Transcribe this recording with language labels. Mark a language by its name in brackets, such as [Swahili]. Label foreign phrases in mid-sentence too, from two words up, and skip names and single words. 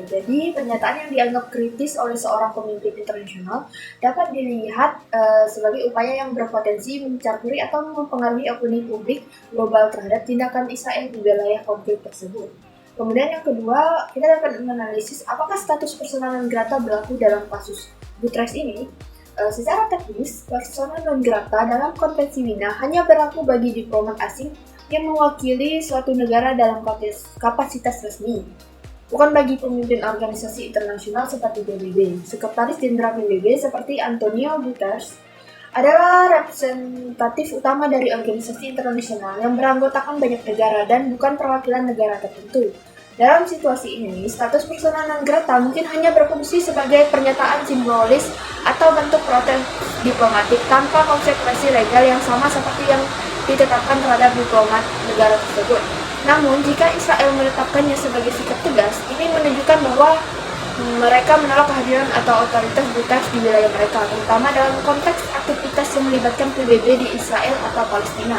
[Indonesian] Jadi, pernyataan yang dianggap kritis oleh seorang pemimpin internasional dapat dilihat sebagai upaya yang berpotensi mencampuri atau mempengaruhi opini publik global terhadap tindakan Israel di wilayah konflik tersebut. Kemudian yang kedua, kita dapat menganalisis apakah status [Latin] persona non grata [Indonesian] berlaku dalam kasus Guterres ini. Secara teknis, [Latin] persona non grata [Indonesian] dalam konvensi Wina hanya berlaku bagi diplomat asing yang mewakili suatu negara dalam kapasitas resmi, bukan bagi pemimpin organisasi internasional seperti PBB. Sekretaris Jenderal PBB seperti Antonio Guterres adalah representatif utama dari organisasi internasional yang beranggotakan banyak negara dan bukan perwakilan negara tertentu. Dalam situasi ini, status [Latin] persona non grata [Indonesian] mungkin hanya berfungsi sebagai pernyataan simbolis atau bentuk protes diplomatik tanpa konsekuensi legal yang sama seperti yang ditetapkan terhadap diplomat negara tersebut. Namun, jika Israel menetapkannya sebagai sikap tegas, ini menunjukkan bahwa mereka menolak kehadiran atau otoritas Guterres di wilayah mereka, terutama dalam konteks aktivitas yang melibatkan PBB di Israel atau Palestina.